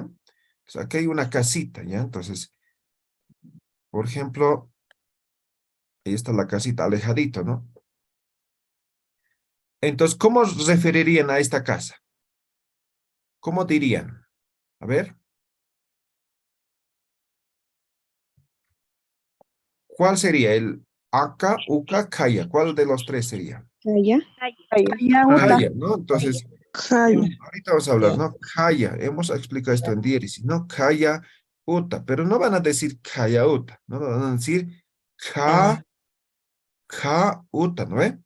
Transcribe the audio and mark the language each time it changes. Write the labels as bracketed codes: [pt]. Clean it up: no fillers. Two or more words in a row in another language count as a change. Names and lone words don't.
[es] Entonces, aquí hay una casita, ¿ya? Entonces, por ejemplo, ahí está la casita, alejadito, ¿no? Entonces, ¿cómo referirían a esta casa? ¿Cómo dirían? A ver, ¿cuál sería el aka, uka, kaya? ¿Cuál de los tres sería? Kaya. Kaya. Kaya, ¿no? Entonces, Kaya. ahorita vamos a hablar, ¿no? Kaya, hemos explicado esto en diéresis, ¿no? [ay] Kaya, uta, [es] pero no van a decir [ay] kaya, uta, [es] ¿no? Van a decir ka, ka, uta, ¿no ve?